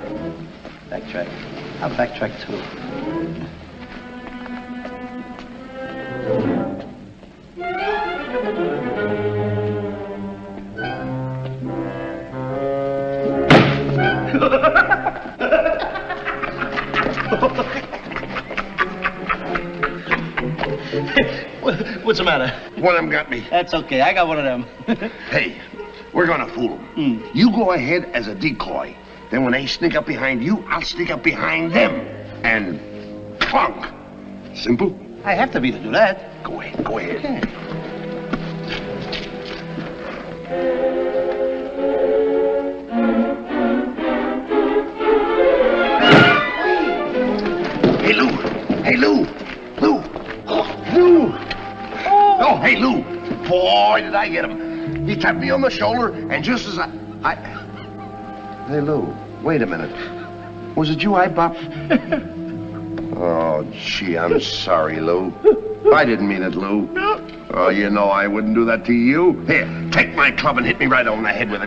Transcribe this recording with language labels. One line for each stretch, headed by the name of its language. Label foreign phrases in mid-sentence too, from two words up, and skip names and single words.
English: Backtrack. I'll backtrack, too. What's the matter? One of them got me. That's okay. I got one of them. Hey, we're going to fool them. You go ahead as a decoy. Then when they sneak up behind you, I'll sneak up behind them. And clunk. Simple? I have to be to do that. Go ahead, go ahead. Okay. Hey, Lou. Hey, Lou. Lou. Lou. Oh, hey, Lou. Boy, did I get him. He tapped me on the shoulder, and just as I... Hey, Lou, wait a minute. Was it you I bopped? Oh, gee, I'm sorry, Lou. I didn't mean it, Lou. Oh, you know I wouldn't do that to you. Here, take my club and hit me right on the head with it.